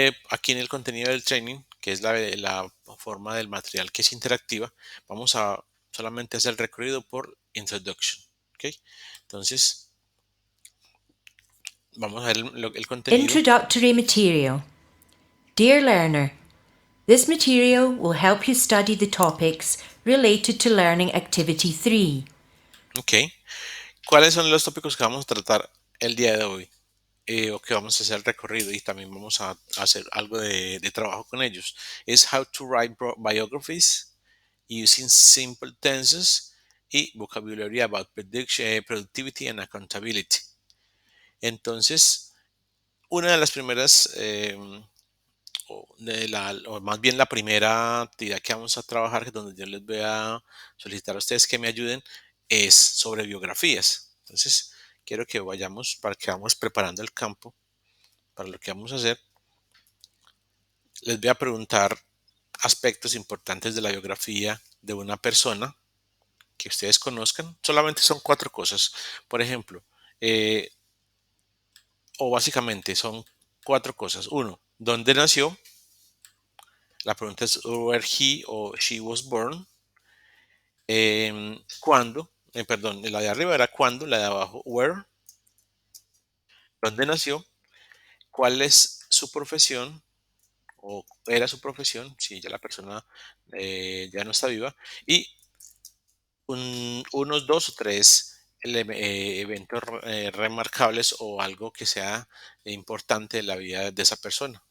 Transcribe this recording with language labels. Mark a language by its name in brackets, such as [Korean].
[Spanish] Aquí en el contenido del training, que es la forma del material que es interactiva, vamos a solamente hacer el recorrido por introduction. ¿Okay? Entonces, vamos a ver el contenido. [English] Introductory material. Dear learner, this material will help you study the topics related to Learning Activity 3. Ok. [Spanish] ¿Cuáles son los tópicos que vamos a tratar el día de hoy? O que vamos a hacer el recorrido y también vamos a hacer algo de trabajo con ellos. Es [English] How to Write Biographies Using Simple Tenses [Spanish] y [English] Vocabulary About Productivity and Accountability. [Spanish] Entonces, una de las primeras, o más bien la primera actividad que vamos a trabajar, que es donde yo les voy a solicitar a ustedes que me ayuden, es sobre biografías. Entonces, quiero que vayamos, para que vamos preparando el campo para lo que vamos a hacer. Les voy a preguntar aspectos importantes de la biografía de una persona que ustedes conozcan. Solamente son 4 cosas. Por ejemplo, o básicamente son 4 cosas. Uno, ¿dónde nació? La pregunta es [English] where he or she was born. [Spanish] ¿Cuándo? Perdón, la de arriba era cuándo, la de abajo where. ¿Dónde nació? ¿Cuál es su profesión? o era su profesión, si ya la persona ya no está viva, y unos dos o tres eventos remarcables o algo que sea importante en la vida de esa persona.